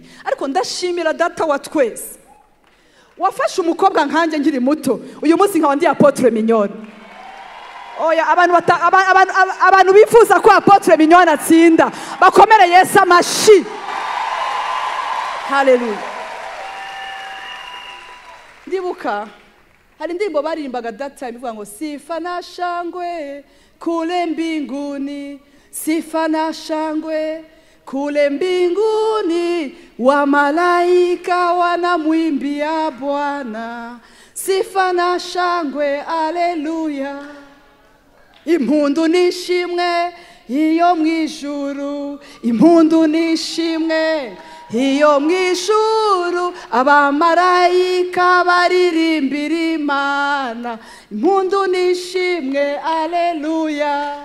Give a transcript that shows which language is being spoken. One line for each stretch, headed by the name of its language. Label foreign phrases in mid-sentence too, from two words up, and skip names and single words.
Kinyarwanda: Ariko ndashimira data wa twese wafashe umukobwa nkanje nkiri muto uyu munsi nka ndi Apotre Mignone. Oya abantu bifuza ko Apotre Mignone atsinda bakomere Yesu amashi. Haleluya. Ndibuka hari indirimbo baririmbaga
English: that time
Kinyarwanda: ivuga ngo
Swahili: sifa na shangwe kule mbinguni, sifa na shangwe kule mbinguni, wa malaika wanamwimbia Bwana, sifa na shangwe haleluya.
Kinyarwanda: Impundu nishimwe iyo mwijuru, impundu nishimwe iyo mu ijuru abamarayika baririmbira Imana impundu nishimwe aleluya.